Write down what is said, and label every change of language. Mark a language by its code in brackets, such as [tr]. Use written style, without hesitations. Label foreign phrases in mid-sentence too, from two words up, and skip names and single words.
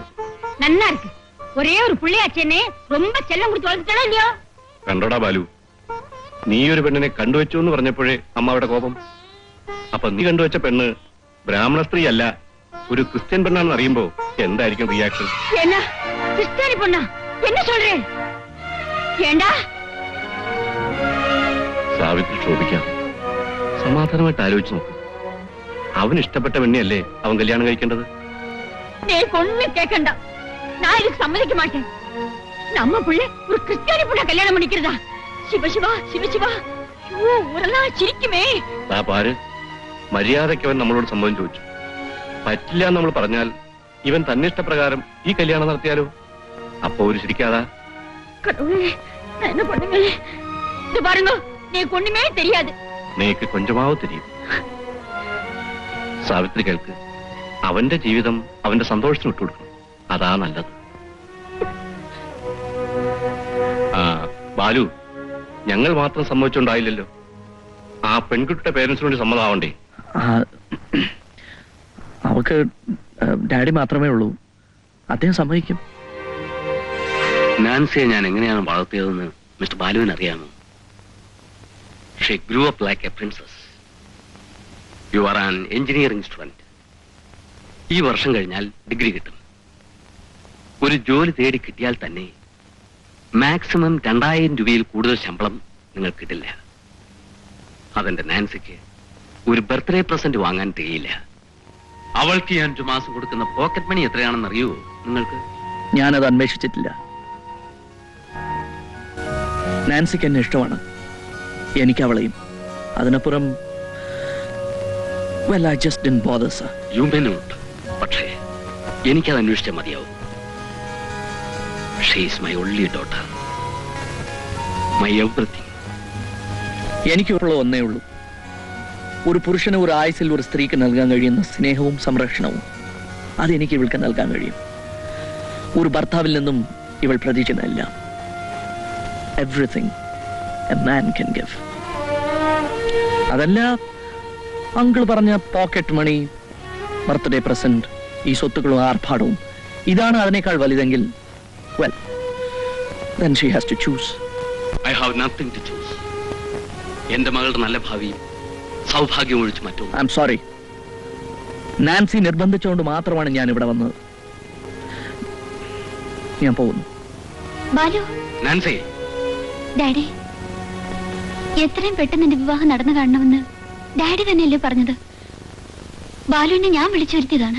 [ml] നന്നാർക്ക് ഒരേ ഒരു പുള്ളിയാച്ചെന്നെ ரொம்ப ചെല്ലം കുടിച്ച് വളർത്തിട്ടാണോ ഇല്ലയോ? കണ്ടോടാ ബാലു, നീ ഒരു പെണ്ണിനെ കണ്ടുവച്ചു എന്ന് പറഞ്ഞപ്പോഴേ അമ്മ അവിടെ കോപം. അപ്പൊ നീ കണ്ടുവച്ച പെണ്ണ് ബ്രാഹ്മണ സ്ത്രീ അല്ല, ഒരു ക്രിസ്ത്യൻ പെണ്ണാണെന്ന് അറിയുമ്പോ എന്തായിരിക്കും റിയാക്ഷൻ? [ta] என்ன கிறிஸ்டியானி பொண்ணா என்ன சொல்றேன்? ஏண்டா [ml] സാവിത്രി ചോദിക്കാം. സമാധാനമായിട്ട് ആലോചിച്ച് നോക്ക്. അവന് ഇഷ്ടപ്പെട്ട പെണ്ണിയല്ലേ അവൻ കല്യാണം കഴിക്കേണ്ടത്? [ta] நீ ஒண்ணு கேட்கண்டா. நான் இதுக்கு சம்மதிக்க மாட்டேன். நம்ம புள்ள ஒரு கிறிஸ்டியானி பொண்ண கல்யாணம் பண்ணிக்கிறதா? சிவசிவா சிவசிவா ஊரெல்லாம் ചിരിക്കുമേ. [ml] പാര്, മര്യാദയ്ക്ക് അവൻ നമ്മളോട് സമ്മതം ചോദിച്ചു. പറ്റില്ല എന്ന് നമ്മൾ പറഞ്ഞാൽ ഇവൻ തന്നെ ഇഷ്ടപ്രകാരം ഈ കല്യാണം നടത്തിയാലോ? അപ്പൊ ഒരു ശരിക്കാതാ. [ta] கடவுளே, நான் என்ன பண்ணுங்க? இது பாருங்க, நீ ஒண்ணுமே தெரியாது. நீக்கு கொஞ்சமாவோ தெரியும். [ml] സാവിത്രി കേൾക്ക്, അവന്റെ ജീവിതം അവന്റെ സന്തോഷത്തിന് വിട്ടുകൊടുക്കണം. അതാ നല്ലത്. ബാലു, ഞങ്ങൾ മാത്രം സമ്മതിച്ചുണ്ടായില്ലല്ലോ. ആ പെൺകുട്ടിയുടെ പേരൻസിനോട് സമ്മതമാവണ്ടേ? അവക്ക് ഡാഡി മാത്രമേ ഉള്ളൂ. അദ്ദേഹം സമ്മതിക്കും. നാൻസിയെ ഞാൻ എങ്ങനെയാണ് വളർത്തിയതെന്ന് മിസ്റ്റർ ബാലുവിന് അറിയാമോ? [en] She grew up like a princess. You are an engineering student. [ml] ഈ വർഷം കഴിഞ്ഞാൽ ഡിഗ്രി കിട്ടും. ഒരു ജോലി തേടി കിട്ടിയാൽ തന്നെ മാക്സിമം 2000 രൂപയിൽ കൂടുതൽ ശമ്പളം നിങ്ങൾ കിട്ടില്ല. അതെന്റെ നാൻസിക്ക് ഒരു [en] birthday present [ml] വാങ്ങാൻ തികയില്ല. അവൾക്ക് ഞാൻ 5 മാസം കൊടുക്കുന്ന [en] pocket money [ml] എത്രയാണെന്ന് അറിയുമോ നിങ്ങൾക്ക്? ഞാനത് അന്വേഷിച്ചിട്ടില്ല. നാൻസിക്ക് എന്നെ ഇഷ്ടമാണ്, എനിക്ക് അവളെയും. [en] അതിനപ്പുറം well, I just didn't bother, sir. You may not, [ml] പക്ഷേ എനിക്കത് അന്വേഷിച്ചാൽ മതിയാവും. [en] She is my only daughter, my everything. [ml] എനിക്കുള്ള ഒന്നേ ഉള്ളൂ. ഒരു പുരുഷന് ഒരു ആയുസിൽ ഒരു സ്ത്രീക്ക് നൽകാൻ കഴിയുന്ന സ്നേഹവും സംരക്ഷണവും അതെനിക്ക് ഇവൾക്ക് നൽകാൻ കഴിയും. ഒരു ഭർത്താവിൽ നിന്നും ഇവൾ പ്രതീക്ഷിക്കുന്നില്ല. [en] Everything a man can give. [ml] അതല്ല അങ്കിൾ പറഞ്ഞ [en] pocket money, birthday present, [ml] ഈ സ്വത്തുക്കളും ആർഭാടവും ഇതാണ് അതിനേക്കാൾ വലുതെങ്കിൽ, [en] well, then she has to choose. I have nothing to choose. [ml] എന്റെ മകളുടെ നല്ല ഭാവിയും സൗഭാഗ്യം ഒഴിച്ച് മറ്റൊന്നും. [en] I'm sorry. [ml] നാൻസി നിർബന്ധിച്ചുകൊണ്ട് മാത്രമാണ് ഞാൻ ഇവിടെ വന്നത്. ഞാൻ പോകുന്നു. ബാലു, നാൻസി, ഡാഡി, എത്രയും പെട്ടെന്ന് എന്റെ വിവാഹം നടന്നു കാണണമെന്ന് ഡാഡി തന്നെയല്ലേ പറഞ്ഞത്? ബാലുവിനെ ഞാൻ വിളിച്ചു വരുത്തിയതാണ്.